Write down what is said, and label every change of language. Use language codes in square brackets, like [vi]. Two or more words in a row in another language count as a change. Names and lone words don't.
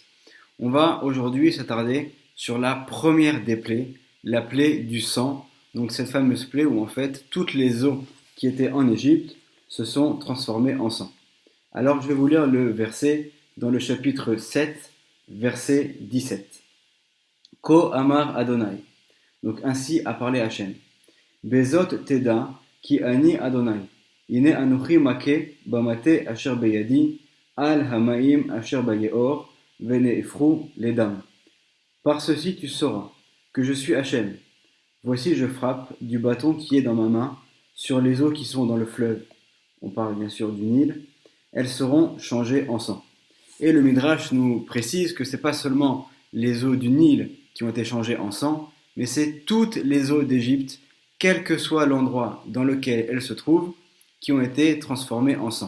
[fr] On va aujourd'hui s'attarder sur la première des plaies, la plaie du sang, donc cette fameuse plaie où en fait toutes les eaux qui étaient en Égypte se sont transformées en sang. Alors je vais vous lire le verset dans le chapitre 7, verset 17. [he] כה אמר אדוני. [fr] Donc ainsi a parlé Hachem. [he] בזאת תדע כי אני אדוני. הנה אנכי מכה במטה אשר בידי על המים אשר ביאר ונהפכו לדם. [fr] Par ceci tu sauras que je suis Hachem. Voici je frappe du bâton qui est dans ma main sur les eaux qui sont dans le fleuve. On parle bien sûr du Nil. Elles seront changées en sang. Et le Midrash nous précise que ce n'est pas seulement les eaux du Nil qui ont été changées en sang, mais c'est toutes les eaux d'Égypte, quel que soit l'endroit dans lequel elles se trouvent, qui ont été transformées en sang.